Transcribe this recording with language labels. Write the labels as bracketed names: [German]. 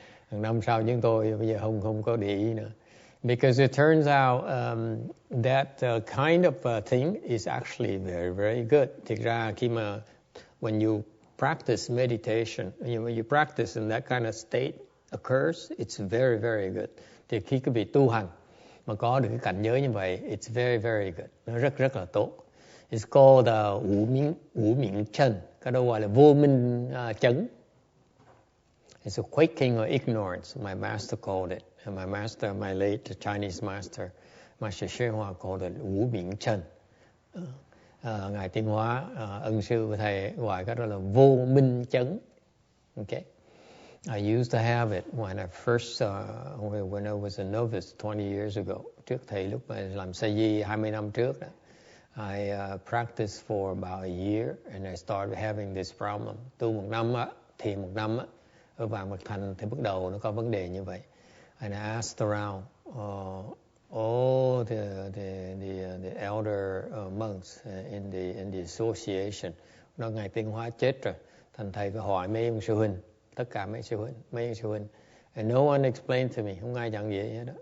[Vietnamese] Năm sau chúng tôi bây giờ không có để ý nữa. [English] Because it turns out that kind of thing is actually very, very good. [Vietnamese] Thực ra khi mà [English] when you practice meditation, when you practice in that kind of state occurs, it's very, very good. [Vietnamese] Thì khi quý vị tu hành mà có được cái cảnh giới như vậy, [English] it's very, very good. [Vietnamese] Nó rất là tốt. [English] It's called [Vietnamese] ngũ miệng chân. Cái đó gọi là vô minh chấn. [English] It's a quaking of ignorance, my master called it. And my late Chinese master, Master Xue Hoa, called it ngũ miệng chân. [Vietnamese] Ngài Tiên Hóa, ân sư của thầy gọi cái đó là vô minh chấn. Okay. [English] I used to have it when I when I was a novice 20 years ago. [Vietnamese] Trước thầy lúc mà làm sa di 20 năm trước đó. [English] I practiced for about a year and I started having this problem. [Vietnamese] Tu một năm á, thiền một năm á, ở Vạn Vật Thành thì bắt đầu nó có vấn đề như vậy. [English] And I asked around all the elder monks in the association. [Vietnamese] Nó Ngài Tiên Hóa chết rồi, thành thầy phải hỏi mấy ông sư huynh, tất cả mấy ông sư huynh. [English] And no one explained to me, [Vietnamese] không ai dặn gì hết đó.